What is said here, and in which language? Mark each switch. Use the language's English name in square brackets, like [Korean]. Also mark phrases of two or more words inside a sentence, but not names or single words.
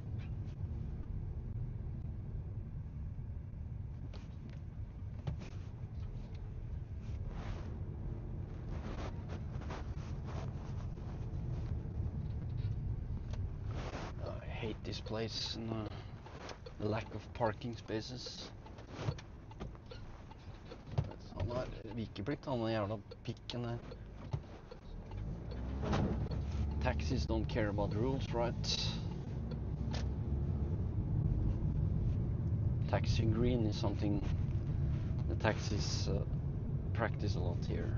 [English] I hate this place and the lack of parking spaces. [Norwegian] Han har vikeplikt, han jævla pikken der. [English] Taxis don't care about the rules, right? Taxiing green is something the taxis practice a lot here.